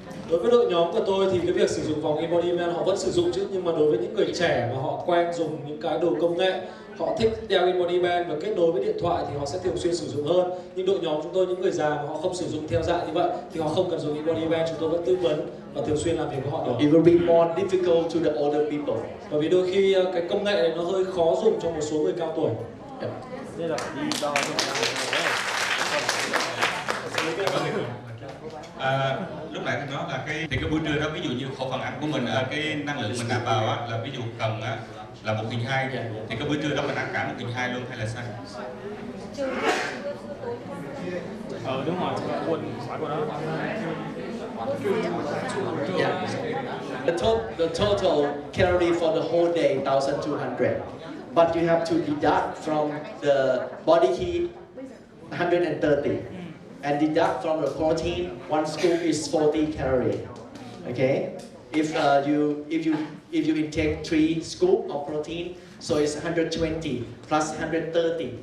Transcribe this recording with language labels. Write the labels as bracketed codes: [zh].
[vi] Đối với đội nhóm của tôi thì cái việc sử dụng vòng embodiment họ vẫn sử dụng chứ, nhưng mà đối với những người trẻ mà họ quen dùng những cái đồ công nghệ, họ thích đeo embodiment và kết nối với điện thoại thì họ sẽ thường xuyên sử dụng hơn. Nhưng đội nhóm chúng tôi, những người già mà họ không sử dụng theo dạng như vậy thì họ không cần dùng embodiment, chúng tôi vẫn tư vấn và thường xuyên làm việc với họ được. [en] It will be more difficult to the older people. [vi] Bởi vì đôi khi cái công nghệ này nó hơi khó dùng cho một số người cao tuổi. Đây là đi đo lúc nãy thì nói là cái buổi trưa đó, ví dụ như khẩu phần ăn của mình, cái năng lượng mình nạp vào á, là ví dụ cần á, là 1/200, thì cái buổi trưa đó mình ăn cả 1/200 luôn hay là sao? Đúng rồi, quên phải của nó. Yeah. [en] The total calorie for the whole day 1,200, but you have to deduct from the body heat 130, and deduct from the protein. One scoop is 40 calorie. Okay, if you intake 3 scoop of protein, so it's 120 plus 130.